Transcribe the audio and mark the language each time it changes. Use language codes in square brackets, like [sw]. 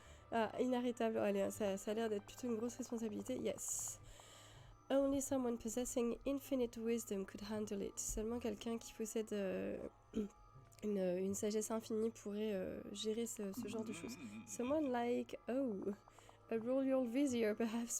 [fr] Ah, inarrêtable. Oh, allez, ça a l'air d'être plutôt une grosse responsabilité. [en] Yes. Only someone possessing infinite wisdom could handle it. [fr] Seulement quelqu'un qui possède une sagesse infinie pourrait gérer ce genre de choses. [en] Someone like, oh, a royal vizier, perhaps.